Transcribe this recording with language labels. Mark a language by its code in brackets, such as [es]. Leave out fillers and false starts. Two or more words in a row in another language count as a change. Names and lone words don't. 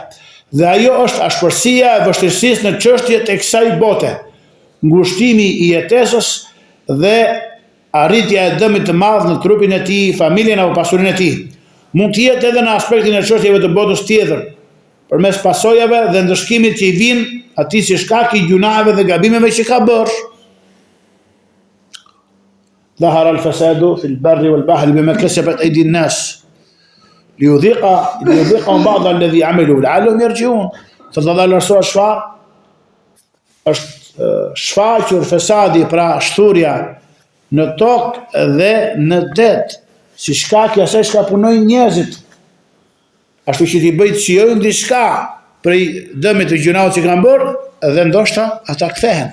[sq] Dhe ajo është ashpërsia e vështirësisë në çështjet e kësaj bote, ngushtimi i jetesës dhe arritja e dëmit të madh në trupin e tij, familjen apo pasurinë e tij. Mund të jetë edhe në aspektin e çështjeve të botës tjetër, përmes pasojave dhe ndëshkimit që i vinë atij si shkak i gjunave dhe gabimeve që ka bërë. [ar] ظهر الفساد في البر والبحر بما كسبت أيدي الناس ليذيقهم بعض الذي عملوا لعلهم يرجعون. [sq] Thot Rasul është shfaqur fesadi, pra shturja në tokë dhe në det, si shkak i asaj çka punojnë njerëzit. Ashtu që ti bëj të shijojnë diçka prej dëmit të gjunave që kanë bërë, dhe ndoshta ata kthehen.